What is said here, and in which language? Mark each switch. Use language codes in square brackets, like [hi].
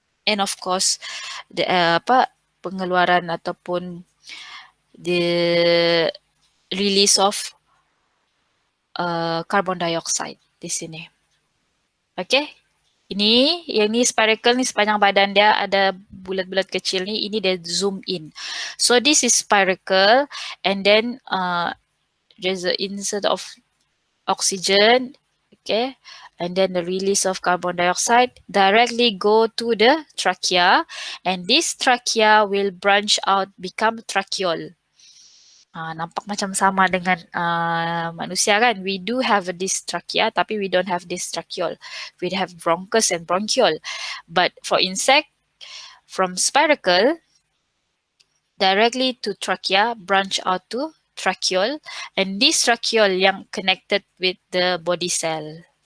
[en] And of course, the, [ms] pengeluaran ataupun [en] the release of carbon dioxide [ms] di sini. Okay, yang ni spiracle ni sepanjang badan dia ada bulat-bulat kecil ni, ini dia zoom in. [en] So this is spiracle and then there's an insert of oxygen, okay, and then the release of carbon dioxide directly go to the trachea, and this trachea will branch out, become tracheole. [ms] Nampak macam sama dengan manusia kan? [en] We do have this trachea, [ms] tapi [en] we don't have this tracheole. We have bronchus and bronchiole. But for insect, from spiracle, directly to trachea, branch out to tracheole. And this tracheole [ms] yang [en] connected with the body cell.